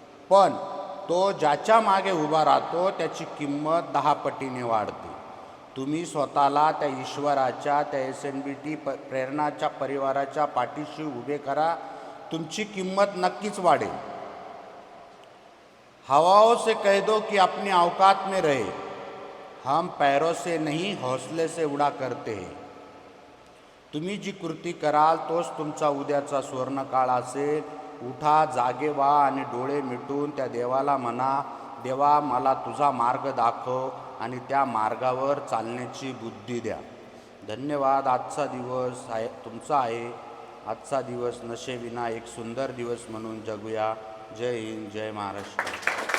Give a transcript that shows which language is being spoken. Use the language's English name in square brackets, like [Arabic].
[Marathi] पण तो ज्याच्या मागे उभा राहतो त्याची किंमत 10 पटीने वाढते. तुम्ही स्वतःला त्या ईश्वराच्या, त्या SNBT प्रेरणाच्या परिवाराच्या पाठीशी उभे करा. तुमची किंमत नक्कीच वाढेल. [Hindi] हवाओं से कह दो कि अपनी औकात में रहे, हम पैरों से नहीं हौसले से उडा करते हैं. [Marathi] तुम्ही जी कृती कराल तोच तुमचा उद्याचा सुवर्णकाळ असेल. उठा, जागे व्हा आणि डोळे मिटून त्या देवाला म्हणा, देवा, मला तुझा मार्ग दाखव आणि त्या मार्गावर चालण्याची बुद्धी द्या. धन्यवाद. आजचा दिवस आहे तुमचा आहे. आजचा दिवस नशेविना एक सुंदर दिवस म्हणून जगूया. जय हिंद, जय महाराष्ट्र.